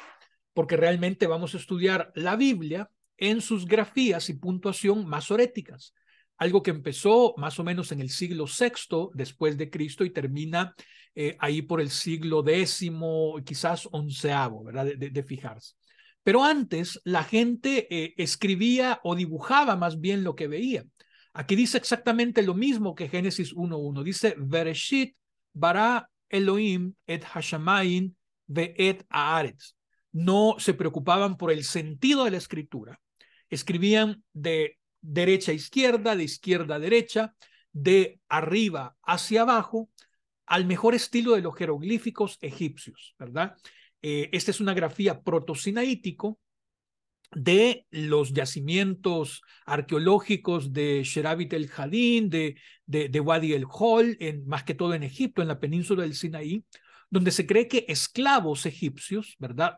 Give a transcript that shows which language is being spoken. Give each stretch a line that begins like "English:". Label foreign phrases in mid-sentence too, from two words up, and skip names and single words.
Spanish: Porque realmente vamos a estudiar la Biblia en sus grafías y puntuación masoréticas, algo que empezó más o menos en el siglo VI después de Cristo y termina ahí por el siglo X, quizás XI, ¿verdad? De fijarse. Pero antes la gente escribía o dibujaba más bien lo que veía. Aquí dice exactamente lo mismo que Génesis 1:1. Dice,
Hebrew: בראשית ברא אלוהים את השמים ואת הארץ.
Spanish: No se preocupaban por el sentido de la escritura. Escribían de derecha a izquierda, de izquierda a derecha, de arriba hacia abajo, al mejor estilo de los jeroglíficos egipcios, ¿verdad? Esta es una grafía protosinaítico de los yacimientos arqueológicos de Sherabit el Hadin, de Wadi el Hol, más que todo en Egipto, en la península del Sinaí, donde se cree que esclavos egipcios, ¿verdad?